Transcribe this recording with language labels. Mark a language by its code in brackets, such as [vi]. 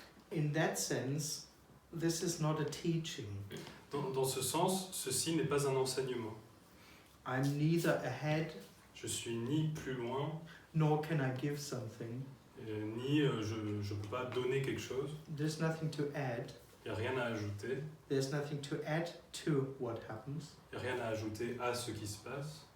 [en] In that sense, this is not a teaching. [fr] Dans ce sens, ceci n'est pas un enseignement. [en] I'm neither ahead, [fr] Je suis ni plus loin, [en] nor can I give something. [fr] ni je ne peux pas donner quelque chose. [en] There's nothing to add. [fr] Il n'y a rien à ajouter. [en] There's nothing to add to what happens. [fr] Il n'y a rien à ajouter à ce qui se passe.